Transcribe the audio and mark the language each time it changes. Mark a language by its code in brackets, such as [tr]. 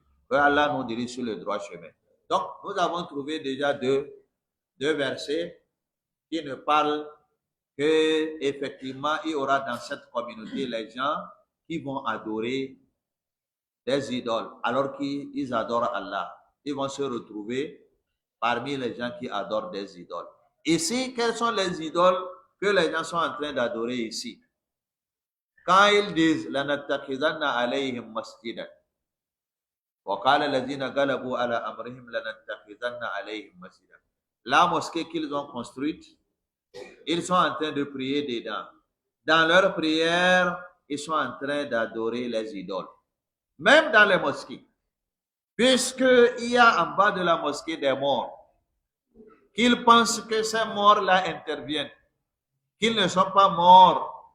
[fr] Que Allah nous dirige sur le droit chemin. Donc, nous avons trouvé déjà deux versets qui ne parlent que effectivement il y aura dans cette communauté les gens qui vont adorer des idoles alors qu'ils adorent Allah. Ils vont se retrouver parmi les gens qui adorent des idoles. Ici, quelles sont les idoles que les gens sont en train d'adorer ici? Quand ils disent [ar] لَنَتَّخِذَنَّ عَلَيْهِمْ مَسْجِدًا وَقَالَ الَّذِينَ غَلَبُوا عَلَى أَمْرِهِمْ لَنَتَّخِذَنَّ عَلَيْهِمْ مَسْجِدًا. [fr] La mosquée qu'ils ont construite, ils sont en train de prier dedans. Dans leur prière, ils sont en train d'adorer les idoles. Même dans les mosquées. Puisqu'il y a en bas de la mosquée des morts, qu'ils pensent que ces morts-là interviennent, qu'ils ne sont pas morts.